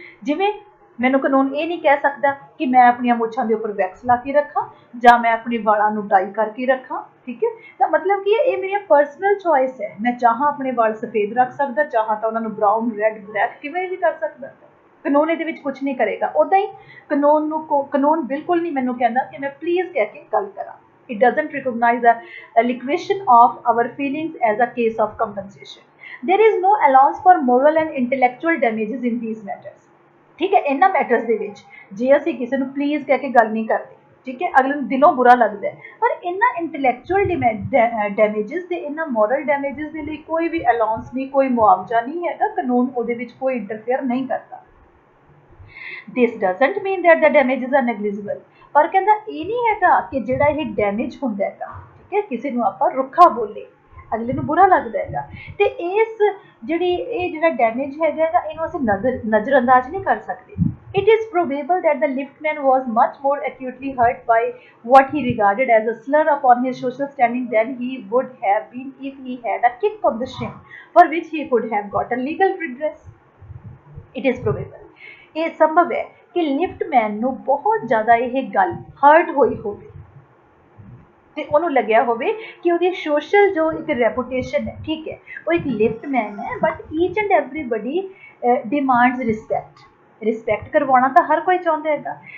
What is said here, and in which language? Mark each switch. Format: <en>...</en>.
<pa>ਜਿਵੇਂ ਮੈਨੂੰ ਕਾਨੂੰਨ ਇਹ ਨਹੀਂ ਕਹਿ ਸਕਦਾ ਕਿ ਮੈਂ ਆਪਣੀਆਂ ਮੁੱਛਾਂ ਦੇ ਉੱਪਰ ਵੈਕਸ ਲਾ ਕੇ ਰੱਖਾਂ ਜਾਂ ਮੈਂ ਆਪਣੇ ਵਾਲਾਂ ਨੂੰ ਡਾਈ ਕਰਕੇ ਰੱਖਾਂ, ਠੀਕ ਹੈ। ਤਾਂ ਮਤਲਬ ਕਿ ਇਹ ਮੇਰੀ ਪਰਸਨਲ ਚੋਇਸ ਹੈ, ਮੈਂ ਚਾਹਾਂ ਆਪਣੇ ਵਾਲ ਸਫੇਦ ਰੱਖ ਸਕਦਾ, ਚਾਹਾਂ ਤਾਂ ਉਹਨਾਂ ਨੂੰ ਬਰਾਊਨ, ਰੈਡ, ਬਲੈਕ ਕਿਵੇਂ ਵੀ ਕਰ ਸਕਦਾ। ਕਾਨੂੰਨ ਇਹਦੇ ਵਿੱਚ ਕੁਝ ਨਹੀਂ ਕਰੇਗਾ। ਉੱਦਾਂ ਹੀ ਕਾਨੂੰਨ ਬਿਲਕੁਲ ਨਹੀਂ ਮੈਨੂੰ ਕਹਿੰਦਾ ਕਿ ਮੈਂ ਪਲੀਜ਼ ਕਹਿ ਕੇ ਗੱਲ ਕਰਾਂ।</pa> <en>It doesn't recognize the liquidation of our feelings as a case of compensation। There is no allowance for moral and intellectual damages in these matters।</en> <pa>ਠੀਕ ਹੈ, ਇਹਨਾਂ ਮੈਟਰਸ ਦੇ ਵਿੱਚ ਜੇ ਅਸੀਂ ਕਿਸੇ ਨੂੰ ਪਲੀਜ਼ ਕਹਿ ਕੇ ਗੱਲ ਨਹੀਂ ਕਰਦੇ, ਠੀਕ ਹੈ, ਅਗਲੇ ਨੂੰ ਦਿਲੋਂ ਬੁਰਾ ਲੱਗਦਾ ਹੈ, ਪਰ ਇਹਨਾਂ ਇੰਟੈਲੈਕਚੁਅਲ ਡੈਮੇਜਸ ਤੇ ਇਹਨਾਂ ਮੋਰਲ ਡੈਮੇਜਸ ਦੇ ਲਈ ਕੋਈ ਵੀ ਅਲਾਉਂਸ ਨਹੀਂ, ਕੋਈ ਮੁਆਵਜ਼ਾ ਨਹੀਂ ਹੈਗਾ। ਕਾਨੂੰਨ ਉਹਦੇ ਵਿੱਚ ਕੋਈ ਇੰਟਰਫੇਅਰ ਨਹੀਂ ਕਰਦਾ।</pa> <en>This doesn't mean that the damages are negligible।</en> <pa>ਪਰ ਕਹਿੰਦਾ ਇਹ ਨਹੀਂ ਹੈਗਾ ਕਿ ਜਿਹੜਾ ਇਹ ਡੈਮੇਜ ਹੁੰਦਾ ਹੈਗਾ, ਠੀਕ ਹੈ, ਕਿਸੇ ਨੂੰ ਆਪਾਂ ਰੁੱਖਾ ਬੋਲੇ, ਅਗਲੇ ਨੂੰ ਬੁਰਾ ਲੱਗਦਾ ਹੈਗਾ, ਤੇ ਇਹ ਜਿਹੜਾ ਡੈਮੇਜ ਹੈਗਾ ਇਹਨੂੰ ਅਸੀਂ ਨਜ਼ਰਅੰਦਾਜ਼ ਨਹੀਂ ਕਰ ਸਕਦੇ।</pa> <en>It is probable that the liftman was much more acutely hurt by what he regarded as a slur upon his social standing than he would have been if he had a kick on the shin for which he could have gotten legal redress। It is probable,</en> <pa>ਇਹ ਸੰਭਵ ਹੈ ਕਿ ਲਿਫਟਮੈਨ ਨੂੰ ਬਹੁਤ ਜ਼ਿਆਦਾ ਇਹ ਗੱਲ heart ਹੋਈ ਹੋਵੇ, ਤੇ ਉਹਨੂੰ ਲੱਗਿਆ ਹੋਵੇ ਕਿ ਉਹਦੀ ਸੋਸ਼ਲ ਜੋ ਇੱਕ ਰੈਪੂਟੇਸ਼ਨ ਹੈ, ਠੀਕ ਹੈ, ਉਹ ਇੱਕ ਲਿਫਟਮੈਨ ਹੈ,</pa> <en>but each and everybody demands</en> <pa>respect ਕਰਵਾਉਣਾ ਤਾਂ ਹਰ ਕੋਈ ਚਾਹੁੰਦਾ ਹੈਗਾ।</pa>